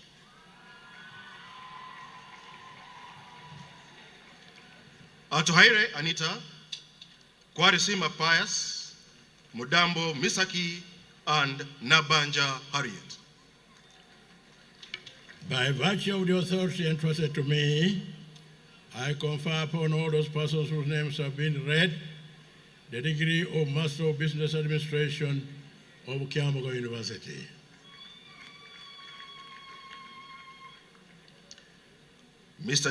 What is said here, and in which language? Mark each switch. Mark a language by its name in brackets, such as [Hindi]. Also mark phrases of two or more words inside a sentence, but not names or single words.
[English] Atuhaire Anita, Kwarisima Pius, Mudambo Misaki, and Nabanja Harriet. By virtue of the authority entrusted to me, I confer upon all those persons whose names have been read the degree of Master of Business Administration of Kyambogo University. Mr.